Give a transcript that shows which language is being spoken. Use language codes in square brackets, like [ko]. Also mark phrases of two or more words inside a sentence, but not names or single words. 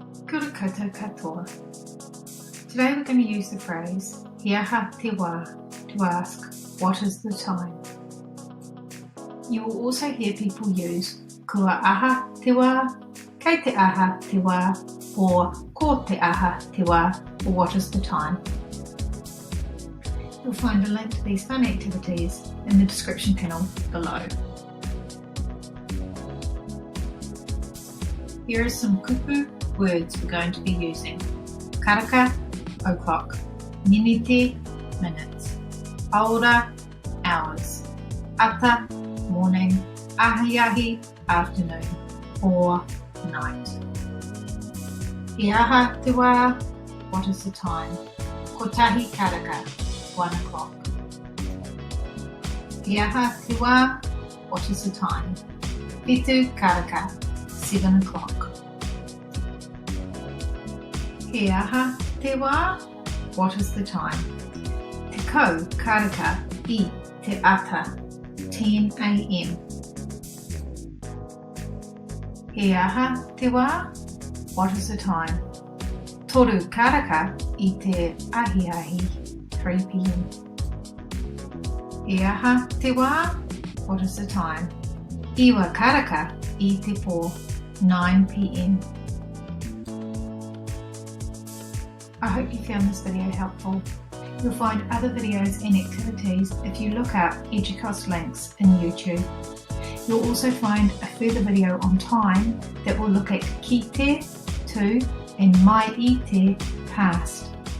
[mi] Kia ora koutou katoa. [en] Today we're going to use the phrase [mi] He aha te wā [en] to ask what is the time. You will also hear people use [mi] kua aha te wā, kei te aha te wā, [en] or [mi] ko te aha te wā, [en] or what is the time. You'll find a link to these fun activities in the description panel below. Here are some kupu words we're going to be using. Karaka, o'clock. Minite, minutes. Aora, hours. Ata, morning. Ahiahi, afternoon. Or night. [mi] He aha te wā, [en] what is the time? [mi] Kotahi karaka, 1 o'clock. He aha te wā, [en] what is the time? [mi] Pitu karaka, 7 o'clock. He aha te wā, [en] what is the time? [mi] Te kau karaka I te ata, 10 a.m. He aha te wā, [en] what is the time? [mi] Toru karaka I te ahiahi, 3 p.m. He aha te wā, [en] what is the time? [mi] Iwa karaka I te pō, 9 p.m. [en] I hope you found this video helpful. You'll find other videos and activities if you look up EduCost links in YouTube. You'll also find a further video on time that will look at kite, to, and [mi] mai i te, [en] past.